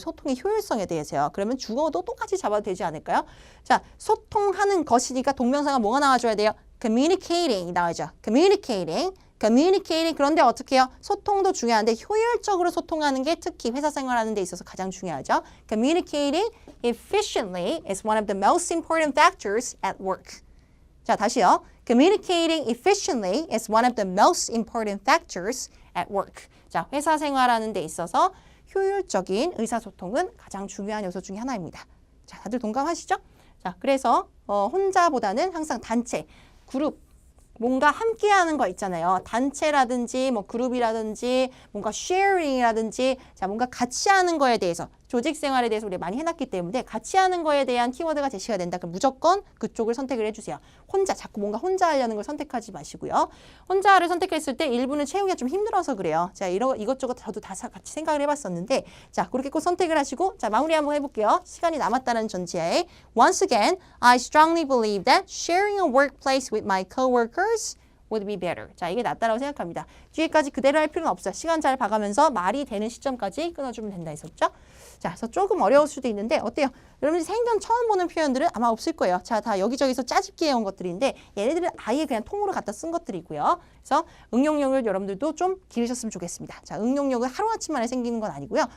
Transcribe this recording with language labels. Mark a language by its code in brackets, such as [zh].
[ko] 소통의 효율성에 대해서요. 그러면 주어도 똑같이 잡아도 되지 않을까요? 자, 소통하는 것이니까 동명사가 뭐가 나와줘야 돼요? communicating 나와죠. communicating. 그런데 어떻게 해요? 소통도 중요한데 효율적으로 소통하는 게 특히 회사 생활하는 데 있어서 가장 중요하죠. [en] Communicating efficiently is one of the most important factors at work. [ko] 자, 다시요. [en] Communicating efficiently is one of the most important factors at work. [ko] 자, 회사 생활하는 데 있어서 효율적인 의사소통은 가장 중요한 요소 중에 하나입니다. 자, 다들 동감하시죠? 자, 그래서 혼자보다는 항상 단체, 그룹, 뭔가 함께하는 거 있잖아요. 단체라든지 뭐 그룹이라든지 뭔가 sharing이라든지 자 뭔가 같이 하는 거에 대해서 조직 생활에 대해서 우리가 많이 해놨기 때문에 같이 하는 거에 대한 키워드가 제시가 된다. 그럼 무조건 그쪽을 선택을 해주세요. 혼자 자꾸 뭔가 혼자 하려는 걸 선택하지 마시고요. 혼자를 선택했을 때 일부는 채우기가 좀 힘들어서 그래요. 자 이것저것 저도 다 같이 생각을 해봤었는데 자 그렇게 꼭 선택을 하시고 자 마무리 한번 해볼게요. 시간이 남았다는 전제하에 [en] Once again, I strongly believe that sharing a workplace with my coworkers would be better. [ko] 자, 이게 낫다라고 생각합니다. 뒤에까지 그대로 할 필요는 없어요. 시간 잘 봐가면서 말이 되는 시점까지 끊어주면 된다 했었죠? 자, 그래서 조금 어려울 수도 있는데 어때요? 여러분들이 생전 처음 보는 표현들은 아마 없을 거예요. 자, 다 여기저기서 짜집기 해온 것들인데 얘네들은 아예 그냥 통으로 갖다 쓴 것들이고요. 그래서 응용력을 여러분들도 좀 기르셨으면 좋겠습니다. 자, 응용력은 하루아침 만에 생기는 건 아니고요.